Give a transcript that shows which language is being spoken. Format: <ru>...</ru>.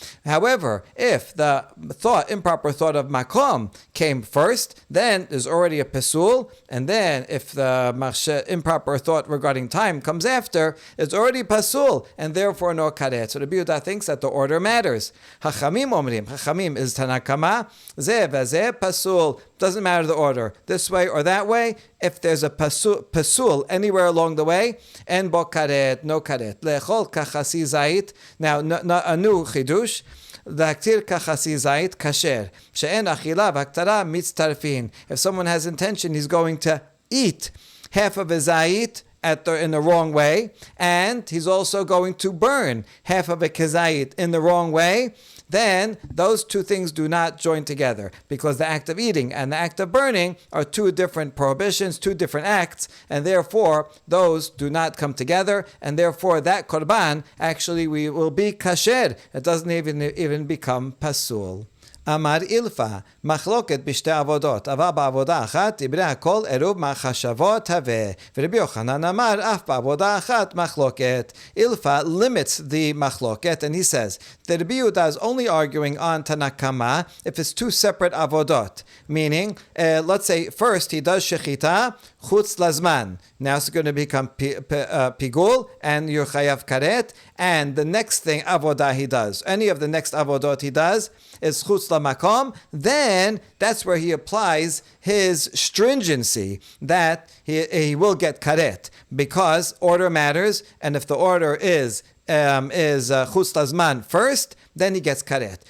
<en>However, if the improper thought of makom came first, then there's already a pesul, and then if the improper thought regarding time comes after, it's already pasul, and therefore no karet. So the Yehuda thinks that the order matters.</en> <he>Hachamim omrim,</he> <en>Hachamim is tanakama,</en> <he>zeh v'zeh pasul,</he> <en>doesn't matter the order, this way or that way. If there's a pasul anywhere along the way,</en> <he>en bo karet,</he> <en>no karet.</en> <he>Le'echol kachasi zayit,</he> <en>now a new chidush,</en> <he>להקטיר כחסי זית כשר, שאין אכילה והקטרה מצטרפין.</he> <en>If someone has intention, he's going to eat half of his zayit in the wrong way, and he's also going to burn half of a kezayit in the wrong way, then those two things do not join together, because the act of eating and the act of burning are two different prohibitions, two different acts, and therefore those do not come together, and therefore that korban actually will be kasher. It doesn't even become pasul.</en> <he>אמר אילפא, מחלוקת בשתי עבודות, אבל בעבודה אחת דיברה הכל עירוב מחשבות הווה. ורבי יוחנן אמר, אף בעבודה אחת מחלוקת.</he> <en>Ilfa limits the מחלוקת, and he says that Rabbi Yehuda is only arguing on Tanakama if it's two separate avodot. Meaning, let's say first he does shechita, chutz lazman. Now it's going to become pigul, and you're chayav karet, and the next thing avodah he does, any of the next avodot he does, is chutz lamakom, then that's where he applies his stringency that he will get karet, because order matters, and if the order is chutz lazman first, then he gets karet.</en>